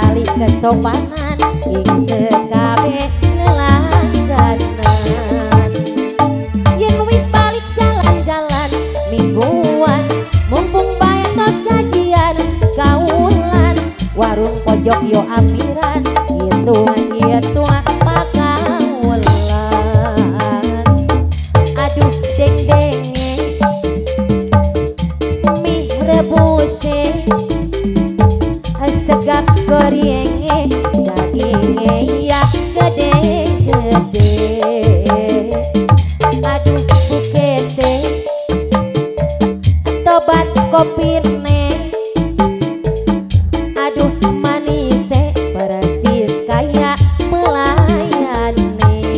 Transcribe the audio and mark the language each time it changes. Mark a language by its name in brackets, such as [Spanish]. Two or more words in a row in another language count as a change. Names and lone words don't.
[Javanese] kesopanan ing sekabe lelangganan. Yen wis balik jalan-jalan mingguan mumpung bae tos gajian kaulan warung pojok yo ampiran hitung pakaulan. Aduh deng-denge mie rebuse segap gorenge dagingnya ya gede-gede. Aduh bukete tobat kopine aduh manise [Indonesian] persis kayak melayani.